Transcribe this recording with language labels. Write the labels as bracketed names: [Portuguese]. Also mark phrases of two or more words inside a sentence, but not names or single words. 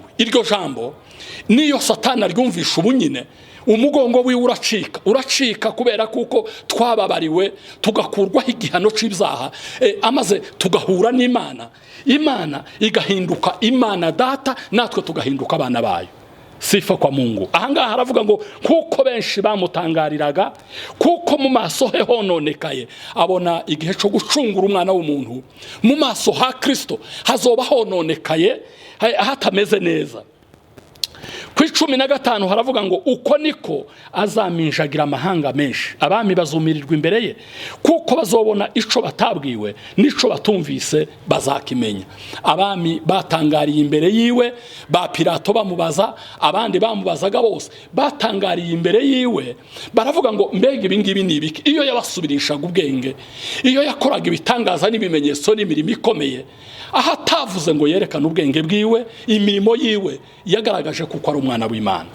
[Rundi] Iryo jambo niyo Satani aryumvisha ubunyine, umugongo wiwe uracika kubera kuko twababariwe, tugakurwaho igihano c'ibyaha, amaze tugahura n'Imana. Imana igahinduka Imana Data, natwe tugahinduka abana bayo. [Swahili] Sifa kwa Mungu. [Rundi] Ahangaha haravuga ngo kuko benshi bamutangariraga kuko mu maso he hononekaye, abona igihe cyo gucungura umwana w'umuntu. Mu maso ha Kristo hazoba hononekaye, hatameze neza. ku 15 haravuga ngo uko niko azaminjagira amahanga menshi, abami bazumirirwa imbere ye, kuko bazobona ico batabwiwe n'ico batumvise bazakimenya. Abami batangariye imbere yiwe, ba Pilato bamubaza, abandi bamubazaga bose batangariye imbere yiwe, baravuga ngo mbega ibingibi ni ibiki? Iyo yabasubirishaga ubwenge, iyo yakoraga ibitangaza n'ibimenyetso n'imirimo ikomeye, aha atavuze ngo yerekane ubwenge bwiwe, imirimo yiwe yagaragaje kuko ari umwana w'Imana.